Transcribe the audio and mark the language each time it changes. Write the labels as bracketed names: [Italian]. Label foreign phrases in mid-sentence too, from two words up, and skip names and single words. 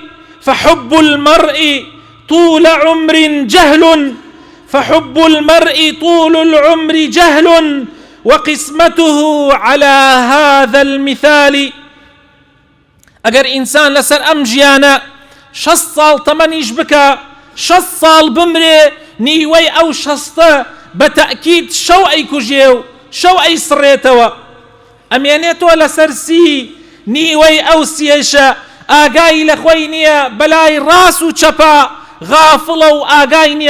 [Arabic] فحب المرء طول عمر جهل، فحب المرء طول العمر جهل، وقسمته على هذا المثال. [Central Kurdish] ئەگەر ئینسان لەسەر ئەم ژیانە 60 ساڵ تەمەنیش بکە، 60 ساڵ بمرێ، نیوەی ئەو 60 بەتەئکید شەو ئەیکوژێ و شەو ئەیسڕێتەوە. ئەمێنێتەوە لەسەر سی، نیوەی ئەو سیێشە ئاگای لە خۆی نییە، بەلای ڕاست و چەپە غافڵە و ئاگای نییە